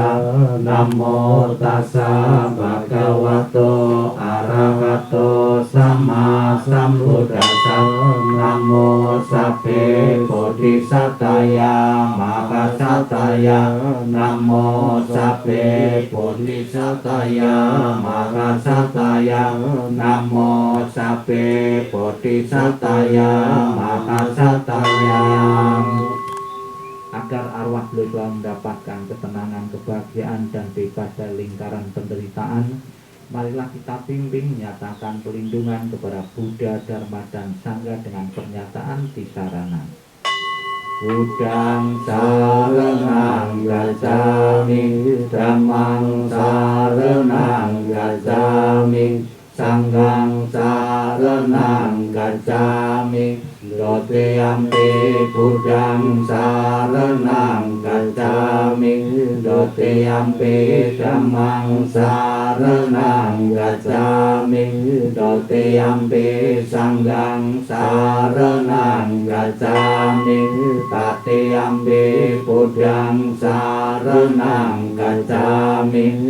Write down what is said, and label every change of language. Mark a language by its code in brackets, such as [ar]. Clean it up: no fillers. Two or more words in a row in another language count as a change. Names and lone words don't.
[pi] Namo Tassa Bhagavato Arahato Sama Sambuddhassa, Namo Sabbe Bodhisataya Mahasataya, Namo Sabbe Bodhisataya Mahasataya, Namo Sabbe Bodhisataya Mahasataya. [id] Agar arwah beliau mendapatkan ketenangan, kebahagiaan, dan bebas dari lingkaran penderitaan, marilah kita bimbing menyatakan pelindungan kepada Buddha, Dharma, dan Sangha dengan pernyataan disarana. [pi] Buddhang saranang gacchami, Dhammang saranang gacchami, Sanghang saranang gacchami, Dotiyampi Buddhang saranang gacchami, Dotiyampi Dhammang saranang gacchami, Dotiyampi Sanghang saranang gacchami, Tatiyampi Buddhang saranang gacchami,